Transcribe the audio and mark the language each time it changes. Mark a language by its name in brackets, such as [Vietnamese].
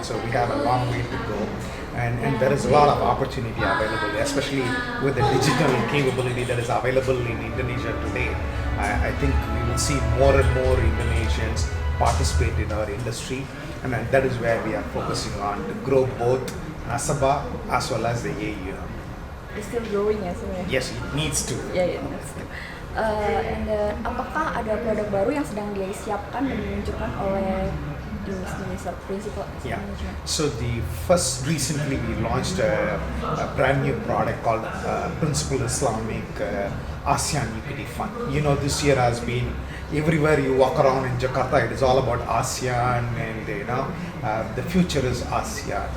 [English] So we have a long way to go, and there is a lot of opportunity available, especially with the digital capability that is available in Indonesia today. I think we will see more and more Indonesians participate in our industry, and that is where we are focusing on to grow both nasabah as well as the AUM. It's still growing [Indonesian] ya sebenarnya? [English] Yes, it needs to. Yeah, needs to. [Indonesian] And apakah ada produk baru yang sedang disiapkan dan diluncurkan oleh Principal Asset Management? [English] So recently we launched a brand new product called Principal Islamic ASEAN Equity Fund. This year has been everywhere you walk around in Jakarta, it is all about ASEAN, and the future is ASEAN.